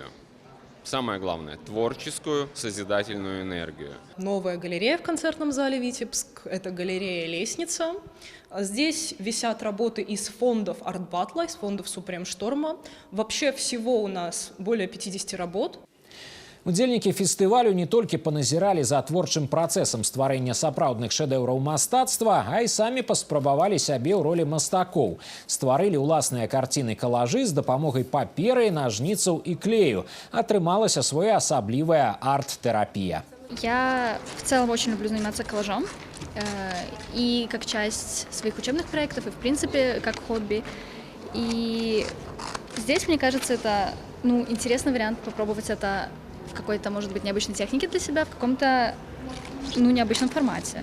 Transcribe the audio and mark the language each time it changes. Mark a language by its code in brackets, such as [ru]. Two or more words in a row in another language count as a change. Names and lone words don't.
[ru] Самое главное, творческую, созидательную энергию. Новая галерея в концертном зале «Витебск» – это галерея «Лестница». Здесь висят работы из фондов арт-баттла, из фондов «Супремшторма». Вообще всего у нас более 50 работ. [be] Удзельнікі фестывалю не толькі паназіралі за творчым працэсам стварэння сапраўдных шэдэўраў мастацтва, а і самі паспрабавалі сябе ў ролі мастакоў. Стварылі ўласныя карціны-калажы з дапамогай паперы, нажніцаў і клею. Атрымалася своеасаблівая арт-терапия. [ru] Я в целом очень люблю заниматься коллажом. И как часть своих учебных проектов, и в принципе как хобби. И здесь, мне кажется, это интересный вариант попробовать это в какой-то, может быть, необычной технике для себя, в каком-то, необычном формате.